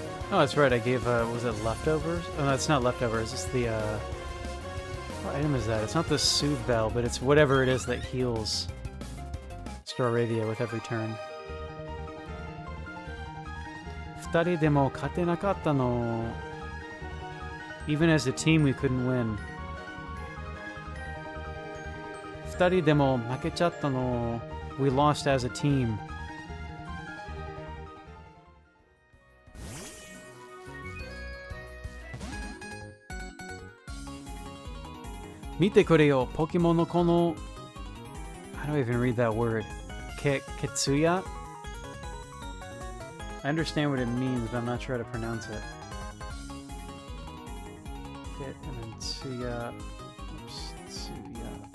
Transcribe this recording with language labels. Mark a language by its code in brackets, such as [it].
[en] Oh, that's right, I gave, was it leftovers? Oh, no, it's not leftovers, it's the, what item is that? It's not the Soothe Bell, but it's whatever it is that heals Staravia with every turn. [ja] 2人でも勝てなかったの. [en] Even as a team, we couldn't win. [ja] 2人でも負けちゃったの. [en] We lost as a team. [ja] 見てくれよ、ポケモンのこの... [en] How do I even read that word? Ketsuya? I understand what it means, but I'm not sure how to pronounce it. Ketsuya. Oops, Tsuya.